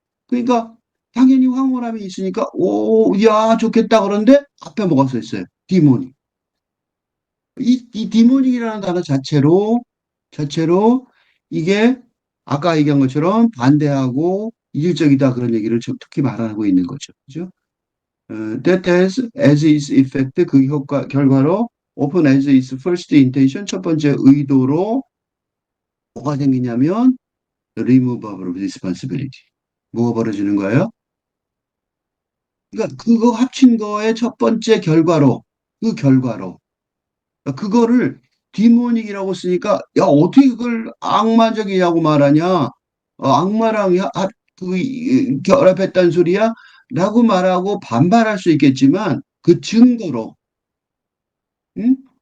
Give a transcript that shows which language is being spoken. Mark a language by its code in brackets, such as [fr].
[ko] 그러니까 당연히 황홀함이 있으니까 오, 야, 좋겠다 그런데 앞에 뭐가 써 있어요? 디모닉. 이 디모닉이라는 단어 자체로 이게 아까 얘기한 것처럼 반대하고 이질적이다 그런 얘기를 특히 말하고 있는 거죠. 그죠? [en] That has as its effect [ko] 그 결과로 [en] open as its first intention [ko] 첫 번째 의도로 뭐가 생기냐면 [en] remove of responsibility [ko] 뭐가 벌어지는 거예요? 그러니까 그거 합친 거의 첫 번째 결과로 그러니까 그거를 디모닉이라고 쓰니까 야 어떻게 그걸 악마적이냐고 말하냐 악마랑 결합했단 소리야? 라고 말하고 반발할 수 있겠지만 그 증거로 응?